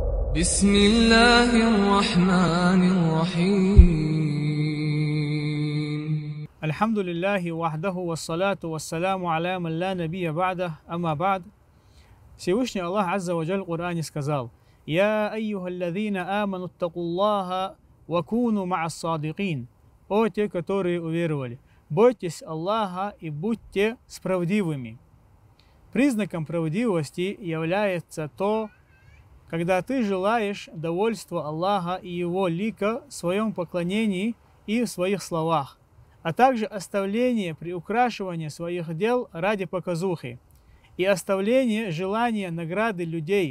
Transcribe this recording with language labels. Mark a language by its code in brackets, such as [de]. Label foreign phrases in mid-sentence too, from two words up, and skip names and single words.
[ar] بسم الله الرحمن الرحيم. الحمد لله وحده والصلاة والسلام على من لا نبي بعده، أما بعد. [ru] Всевышний Аллах [ar] عز وجل [ru] в Коране сказал: [ar] «يا أيها الذين آمنوا اتقوا الله وكونوا مع الصادقين». [ru] О те, которые уверовали, бойтесь Аллаха и будьте справедливыми. Признаком правдивости является то, когда ты желаешь довольства Аллаха и Его лика в своем поклонении и в своих словах, а также оставление приукрашивания своих дел ради показухи и оставление желания награды людей.